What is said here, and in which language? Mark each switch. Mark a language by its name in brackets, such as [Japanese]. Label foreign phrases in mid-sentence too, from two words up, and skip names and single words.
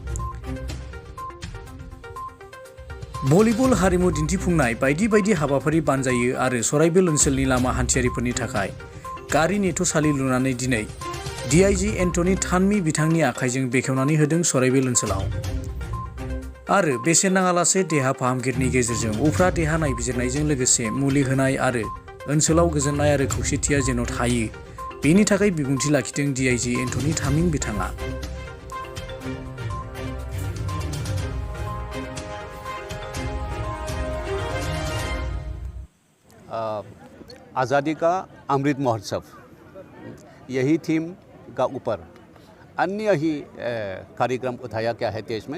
[Bodo] भलिबल हारिमु दिन्थिफुंनाय बायदि बायदि हाबाफारि बानजायो आरो सराइबिल ओनसोलनि लामा हान्थियारिफोरनि थाखाय गारि नेथ'सालि लुनानै दिनै DIG एन्टनी थानमी बिथांनि आखाइजों बेखेवनानै होदों सराइबिल ओनसोलाव। आरो बेसेन नाङालासे देहा फाहामगिरिनि गेजेरजों उफ्रा देहा नायबिजिरनायजों लोगोसे मुलि होनाय आरो ओनसोलाव गोजोननाय आरो खौसेथिया जेन' थायो बेनि थाखाय बिबुंथि लाखिदों DIG एन्टनी थानमी बिथाङा। [Hindi] आज़ादी का अमृत महोत्सव, यही थीम का ऊपर अन्य ही कार्यक्रम उठाया गया है देश में।